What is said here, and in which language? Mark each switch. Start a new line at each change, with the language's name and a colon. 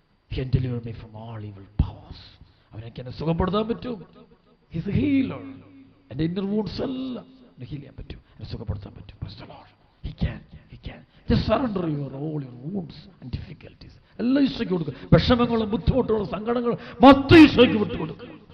English: He can deliver me from all evil powers.
Malayalam: അവനെനിക്ക് എന്നെ സുഖപ്പെടുത്താൻ പറ്റും.
English: He's healer.
Malayalam: എൻ്റെ inner wounds എല്ലാം ഹീൽ ചെയ്യാൻ പറ്റും, എന്നെ സുഖപ്പെടുത്താൻ പറ്റും.
English: He can. Just surrender all your wounds and difficulties.
Malayalam: എല്ലാം ഈശോയ്ക്ക് കൊടുക്കുക. വിഷമങ്ങളും ബുദ്ധിമുട്ടുകളും സങ്കടങ്ങളും മൊത്തം ഈശോയ്ക്ക് വിട്ടുകൊടുക്കുക.